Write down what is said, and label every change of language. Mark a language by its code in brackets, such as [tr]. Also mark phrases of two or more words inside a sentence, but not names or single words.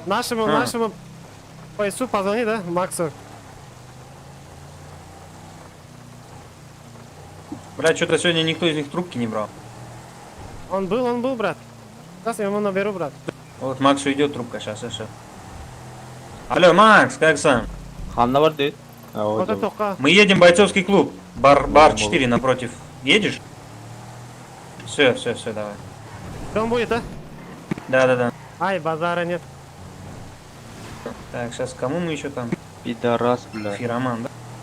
[ru] Нашему поясу позвони, да, Максу? Бля, что-то сегодня никто из них трубки не брал. Он был, брат. Сейчас я ему наберу, брат. Вот Максу идет трубка, сейчас. Алло, Макс, как сам? Ханна var değil. Вот это только. Мы едем в бойцовский клуб. Бар 4 напротив. Едешь? Все, давай. Он будет, да? Да. Ай, базара нет. Так, сейчас кому мы еще там? Пидорас, бля. Фироман, да?